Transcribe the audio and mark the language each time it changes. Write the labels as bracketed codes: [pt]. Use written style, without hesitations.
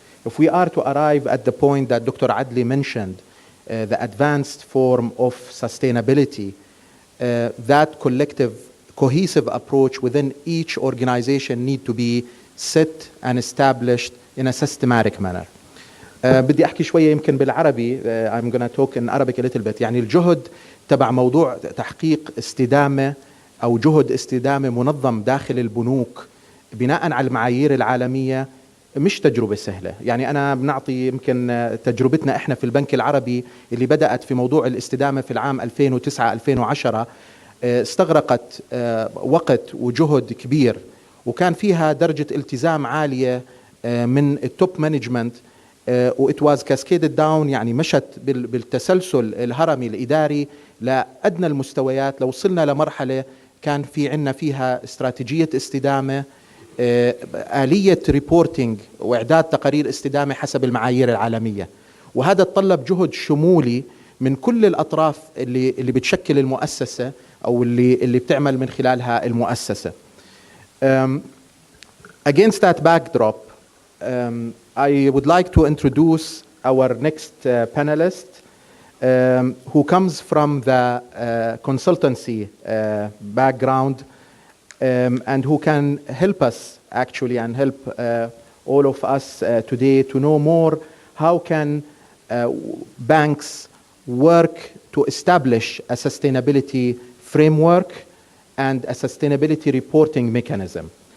[en] If we are to arrive at the point that Dr. Adli mentioned, the advanced form of sustainability, that collective, cohesive approach within each organization need to be set and established in a systematic manner. [ar] بدي أحكي شوية يمكن بالعربي. [en] I'm going to talk in Arabic a little bit. [ar] يعني الجهد تبع موضوع تحقيق استدامة أو جهد استدامة منظم داخل البنوك بناء على المعايير العالمية مش تجربة سهلة. يعني أنا بنعطي يمكن تجربتنا إحنا في البنك العربي اللي بدأت في موضوع الاستدامة في العام 2009-2010 استغرقت وقت وجهد كبير، وكان فيها درجة التزام عالية من التوب مانجمنت، [en] وإت was cascaded down, [ar] يعني مشت بالتسلسل الهرمي الإداري لأدنى المستويات. لو وصلنا لمرحلة كان في عنا فيها استراتيجية استدامة، آلية ريبورتينج وإعداد تقارير استدامة حسب المعايير العالمية، وهذا تطلب جهد شمولي من كل الأطراف اللي بتشكل المؤسسة أو اللي بتعمل من خلالها المؤسسة. [en] Against that backdrop, I would like to introduce our next panelist, who comes from the consultancy background, and who can help us actually and help all of us today to know more how can banks work to establish a sustainability framework and a sustainability reporting mechanism.